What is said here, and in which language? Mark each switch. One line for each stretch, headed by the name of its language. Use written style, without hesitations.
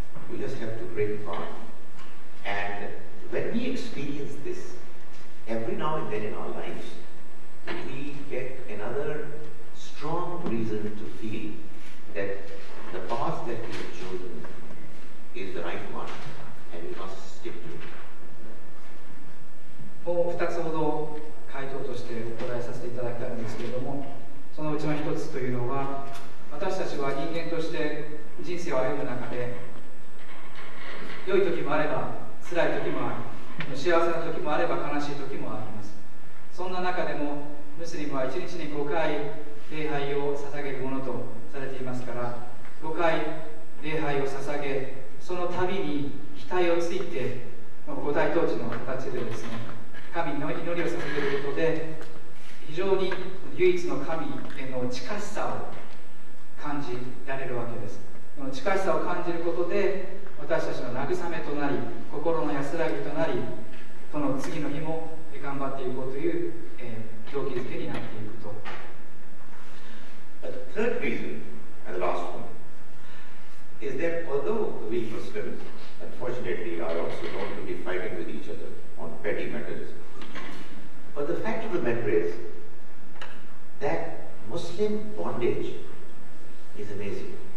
English: You just have to pray to God. And when we experience this, every now and then in our lives, we get another strong reason to feel that the path that we have chosen is the right one, and we must stick to it.
Japanese: もう2つほど回答としてお答えさせていただきたいんですけれども、そのうちの1つというのは、私たちは人間として人生を歩む中で、良い時もあれば辛い時もあり、幸せな時もあれば悲しい時もあります。そんな中でもムスリムは1日に5回礼拝を捧げるものとされていますから、5回礼拝を捧げ、その度に額をついて五体統治の形でですね、神の祈りを捧げることで非常に唯一の神への近しさを感じられるわけです。この近しさを感じることで私たちの慰めとなり、心の安らぎとなり、その次の日も頑張っていこうという動機づけになっていくと。
English: The third reason, and the last one, is that although we Muslims, unfortunately, are also known to be fighting with each other on petty matters, but the fact of the matter is that Muslim bondage is amazing.